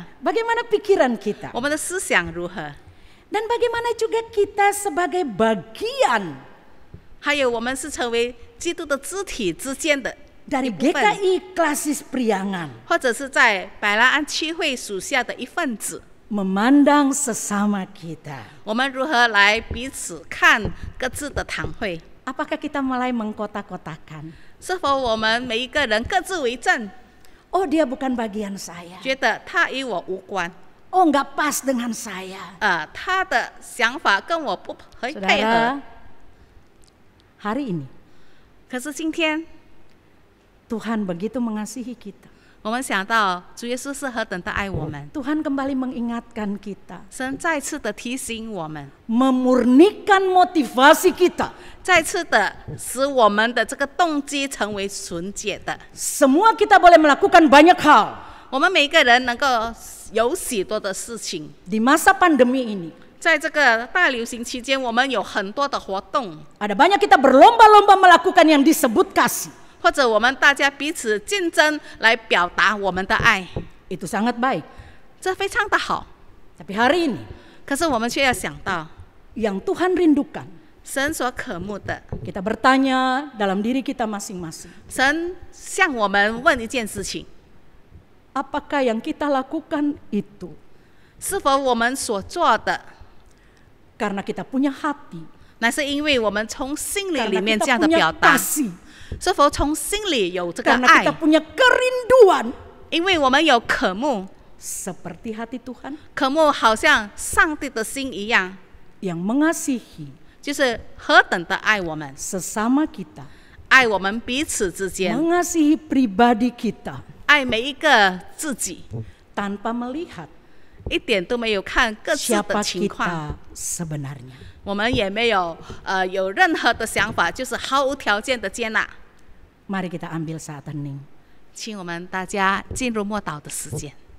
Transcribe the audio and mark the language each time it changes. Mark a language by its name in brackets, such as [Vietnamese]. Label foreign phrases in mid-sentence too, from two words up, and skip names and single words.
[Indonesian] Bagaimana pikiran kita? [Chinese] 我们的思想如何？ [Indonesian] Dan bagaimana juga kita sebagai bagian [Chinese] 还有我们是成为基督的肢体之间的 [Indonesian] dari [Chinese] 一部分， [Indonesian] GKI Klasis Priangan, [Chinese] 或者是在百兰安区会属下的一份子， [Indonesian] memandang sesama kita. [Chinese] 我们如何来彼此看各自的堂会？ [Indonesian] Apakah kita mulai mengkotak-kotakan? [Chinese] 是否我们每一个人各自为政， [Indonesian] Oh, dia bukan bagian saya. [Chinese] 觉得他与我无关？ [Indonesian] Oh, nggak pas dengan saya. [Chinese] 他的想法跟我不配合。 [Indonesian] Saudara, hari ini [Chinese] 可是今天， [Indonesian] Tuhan begitu mengasihi kita. [Chinese] 我们想到主耶稣是何等的爱我们， [Indonesian] Tuhan kembali mengingatkan kita, [Chinese] 神再次的提醒我们， [Indonesian] memurnikan motivasi kita. [Chinese] 再次的使我们的这个动机成为纯洁的。 [Indonesian] Semua kita boleh melakukan banyak hal [Chinese] 我们每一个人能够有许多的事情， [Indonesian] di masa pandemi ini. [Chinese] 在这个大流行期间，我们有很多的活动， [Indonesian] Ada banyak kita berlomba-lomba melakukan yang disebut kasih. [Chinese] 或者我们大家彼此竞争来表达我们的爱， [Indonesian] Itu sangat baik. [Chinese] 这非常的好。 [Indonesian] Tapi hari ini [Chinese] 可是我们却要想到， [Indonesian] yang Tuhan rindukan, [Chinese] 神所渴慕的， [Indonesian] kita bertanya dalam diri kita masing-masing. [Chinese] 神向我们问一件事情： [Indonesian] Apakah yang kita lakukan itu [Chinese] 是否我们所做的， [Indonesian] karena kita punya hati, [Chinese] 乃是因为我们从心里 [Indonesian] karena [Chinese] 里面 [Indonesian] kita [Chinese] 这样的 [Indonesian] punya [Chinese] 表达？ [Indonesian] kasih, [Chinese] 是否从心里有这个 [Indonesian] karena [Chinese] 爱 [Indonesian] kita？punya kerinduan [Chinese] 因为我们有渴慕， [Indonesian] seperti hati Tuhan [Chinese] 渴慕好像上帝的心一样， [Indonesian] yang mengasihi [Chinese] 就是何等的爱我们， [Indonesian] sesama kita, [Chinese] 爱我们彼此之间， [Indonesian] mengasihi pribadi kita [Chinese] 爱每一个自己， [Indonesian] tanpa melihat [Chinese] 一点都没有看各自 [Indonesian] siapa [Chinese] 的情况， [Indonesian] kita sebenarnya. [Chinese] 我们也没有有任何的想法，就是毫无条件的接纳。 [Indonesian] Mari kita ambil saat hening. [Chinese] 请我们大家进入默祷的时间。